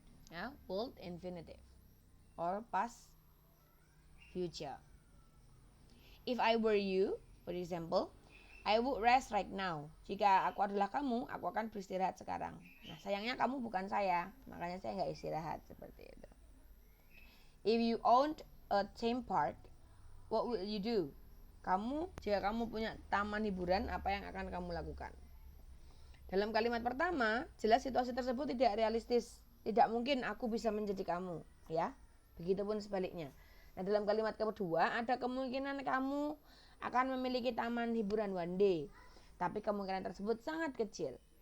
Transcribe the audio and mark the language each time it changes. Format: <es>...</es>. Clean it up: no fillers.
<en>Ya, would infinitive or past future. If I were you, for example, I would rest right now.</en> <id>Jika aku adalah kamu, aku akan beristirahat sekarang. Nah, sayangnya kamu bukan saya, makanya saya nggak istirahat, seperti itu.</id> <en>If you owned a theme park, what would you do?</en> <id>Jika kamu punya taman hiburan, apa yang akan kamu lakukan? Dalam kalimat pertama, jelas situasi tersebut tidak realistis. Tidak mungkin aku bisa menjadi kamu, ya. Begitupun sebaliknya. Nah, dalam kalimat kedua, ada kemungkinan kamu akan memiliki taman hiburan one day, tapi kemungkinan tersebut sangat kecil.</id>